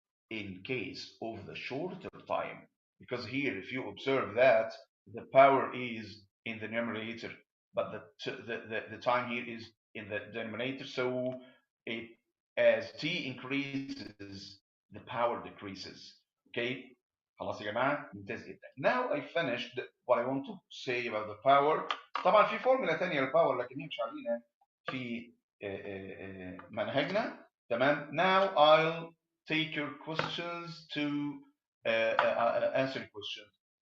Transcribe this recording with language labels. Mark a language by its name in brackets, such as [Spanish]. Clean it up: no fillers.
[English] In case of the shorter time, because here if you observe that the power is in the numerator, but the time here is in the denominator, so it, as t increases the power decreases. [Arabic] Okay, خلاص يا جماعه، ممتاز جدا. [English] Now I finished what I want to say about the power. [Arabic] طبعا في فورمولا ثانيه للباور لكن هي مش علينا في منهجنا. تمام. [English] Now I'll take your questions to answer your questions.